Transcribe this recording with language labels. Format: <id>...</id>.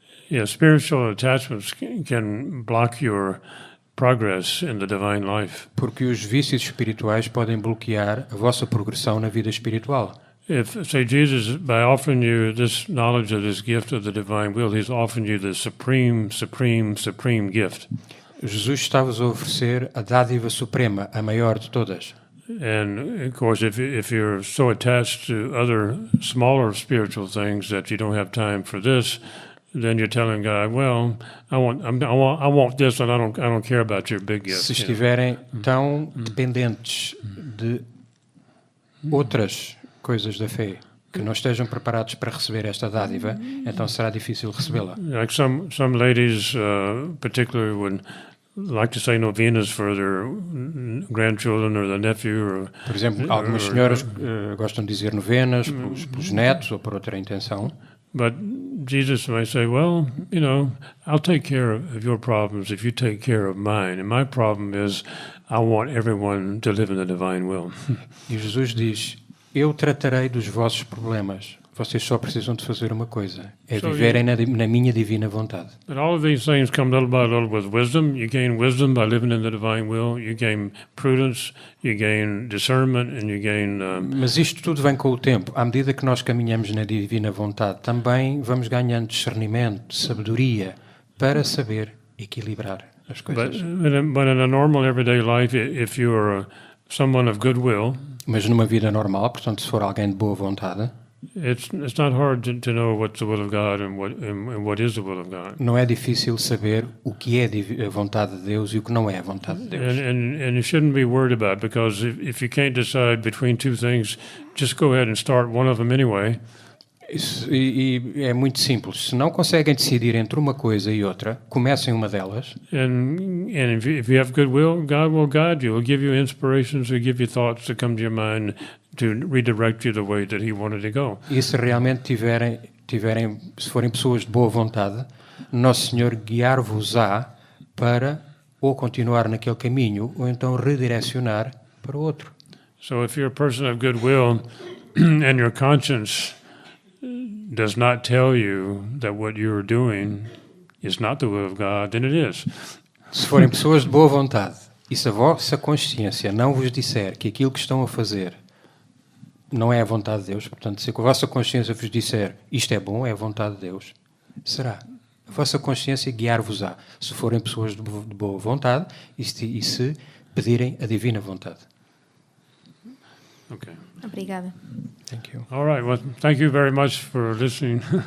<en>Yeah, spiritual attachments can block your progress in the divine life.</en> <pt>Porque os vícios espirituais podem bloquear a vossa progressão na vida espiritual.</pt> <en>If, say, Jesus, by offering you this knowledge of this gift of the divine will, he's offering you the supreme gift.</en> <pt>Jesus está-vos a oferecer a dádiva suprema, a maior de todas.</pt> <en>And of course, if you're so attached to other smaller spiritual things that you don't have time for this, then you're telling God, well, I want this, and I don't care about your big gift.</en> <pt>Se estiverem tão dependentes de outras coisas da fé que não estejam preparados para receber esta dádiva, então será difícil recebê-la.</pt> <en>Like some ladies, particularly would like to say novenas for their grandchildren or their nephew.</en> <pt>Por exemplo, algumas senhoras gostam de dizer novenas pelos netos ou por outra intenção.</pt> <en>But Jesus may say, well, I'll take care of your problems if you take care of mine. And my problem is I want everyone to live in the divine will.</en> <pt>E Jesus diz, eu tratarei dos vossos problemas. Vocês só precisam de fazer uma coisa, é viverem na minha divina vontade.</pt> <en>But all of these things come little by little with wisdom. You gain wisdom by living in the divine will. You gain prudence, you gain discernment, and you gain...</en> <pt>Mas isto tudo vem com o tempo. À medida que nós caminhamos na divina vontade, também vamos ganhando discernimento, sabedoria, para saber equilibrar as coisas.</pt> <en>But in a normal everyday life, if you're someone of goodwill...</en> <pt>Mas numa vida normal, portanto, se for alguém de boa vontade...</pt> <en>It's not hard to know what's the will of God and what is the will of God.</en> <pt>Não é difícil saber o que é a vontade de Deus e o que não é a vontade de Deus.</pt> <en>And you shouldn't be worried about it, because if you can't decide between two things, just go ahead and start one of them anyway.</en> <pt>E é muito simples. Se não conseguem decidir entre uma coisa e outra, comecem uma delas.</pt> <en>And if you have goodwill, God will guide you. He'll give you inspirations. He'll give you thoughts that come to your mind to redirect you the way that He wanted to go.</en> <pt>E se realmente tiverem, se forem pessoas de boa vontade, Nosso Senhor guiar-vos-á para ou continuar naquele caminho ou então redirecionar para o outro.</pt> <en>So if you're a person of goodwill and your conscience does not tell you that what you're doing is not the will of God, then it is.</en> <pt>Se forem pessoas de boa vontade e se a vossa consciência não vos disser que aquilo que estão a fazer não é a vontade de Deus, portanto, se a vossa consciência vos disser isto é bom, é a vontade de Deus, será. A vossa consciência guiar-vos-á, se forem pessoas de boa vontade e se pedirem a divina vontade.</pt> <en>Okay.</en> <pt>Obrigada.</pt> <en>Thank you. All right. Well, thank you very much for listening.</en>